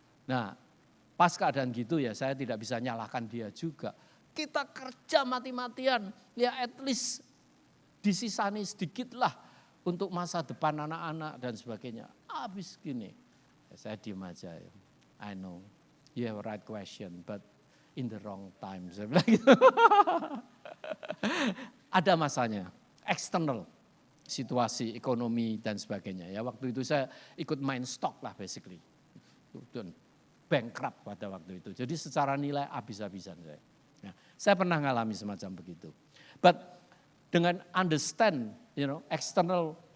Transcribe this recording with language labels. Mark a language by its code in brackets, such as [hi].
[id] Nah pas keadaan gitu ya saya tidak bisa nyalahkan dia juga. Kita kerja mati-matian, ya at least disisani sedikit lah untuk masa depan anak-anak dan sebagainya. Habis gini, saya diem aja ya. [en] I know, you have a right question, but in the wrong time. [id] Saya bilang gitu. Ada masanya, external, situasi ekonomi dan sebagainya. Ya waktu itu saya ikut main stock lah basically. Dan bankrupt pada waktu itu. Jadi secara nilai habis-habisan saya. Nah, saya pernah ngalami semacam begitu. But dengan understand, external